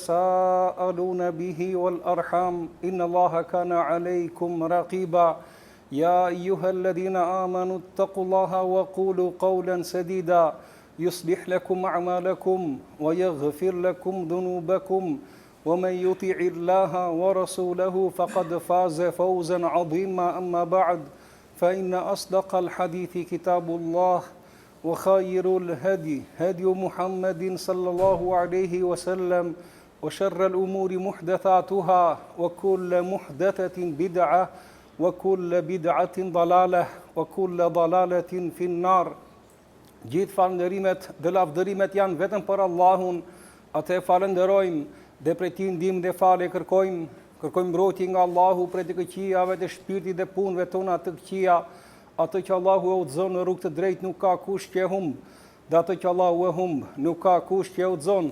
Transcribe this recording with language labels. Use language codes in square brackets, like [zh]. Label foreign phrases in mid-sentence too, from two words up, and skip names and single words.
[ar] تساءلون به والأرحام إن الله كان عليكم رقيبا يا أيها الذين آمنوا اتقوا الله وقولوا قولا سديدا يصلح لكم أعمالكم ويغفر لكم ذنوبكم ومن يطع الله ورسوله فقد فاز فوزا عظيما أما بعد فإن أصدق الحديث كتاب الله وخير الهدي هدي محمد صلى الله عليه وسلم وشر الأمور محدثاتها وكل محدثة بدعة وكل بدعة ضلالة وكل ضلالة في النار. [sq] Gjithë falënderimet dhe lavdërimet janë vetëm për Allahun, atë falenderojmë dhe prej tij ndihmë dhe falë kërkojmë mbrojtje nga Allahu prej të këqijave të shpirtit dhe punëve tona të këqija. Atë që Allahu e udhëzon në rrugë të drejtë nuk ka kush që e humb, dhe atë që Allahu e humb nuk ka kush që e udhëzon.